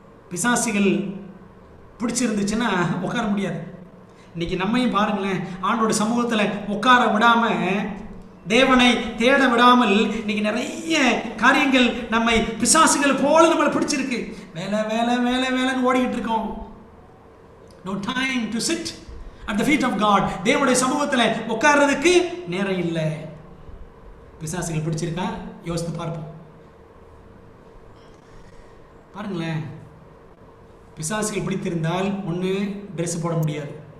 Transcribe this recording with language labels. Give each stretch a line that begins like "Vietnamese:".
Tamil: பிசாசிகள் பிடிச்சிருந்துச்சுன்னா உட்கார முடியாது. இன்னைக்கு நம்மையும் பாருங்களேன், ஆண்டோட சமூகத்துல உட்கார விடாம, தேவனை தேட விடாமல் இன்னைக்கு நிறைய காரியங்கள் நம்மை பிசாசுகள் போல நம்மளை பிடிச்சிருக்கு. வேலை வேலை வேலை வேலைன்னு ஓடிக்கிட்டு இருக்கோம்.
English: No time to sit at the feet of God.
Tamil: தேவனுடைய சமூகத்துல உட்கார்றதுக்கு நேரம் இல்லை. பிசாசுகள் பிடிச்சிருக்கா? யோசித்து பார்ப்போம். பாருங்களேன், பிசாசுகள் பிடித்திருந்தால் 1, ட்ரெஸ் போட முடியாது.